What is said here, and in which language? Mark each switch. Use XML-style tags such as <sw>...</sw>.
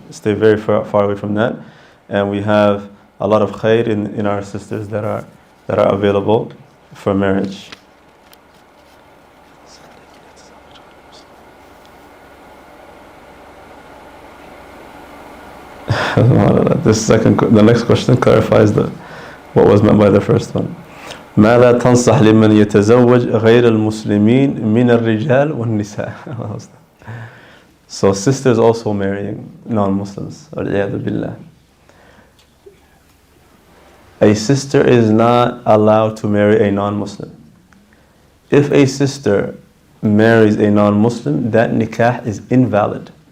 <en>Stay very far away from that. And we have a lot of khair in our sisters that are available for marriage. The next question clarifies what was meant by the first one.</en> <ar>ماذا تنصح لمن يتزوج غير المسلمين من الرجال والنساء?</ar> <en>So sisters also marrying non-Muslims.</en> <ar>والعياذ بالله.</ar> <en>A sister is not allowed to marry a non-Muslim. If a sister marries a non-Muslim, that nikah is invalid.</en>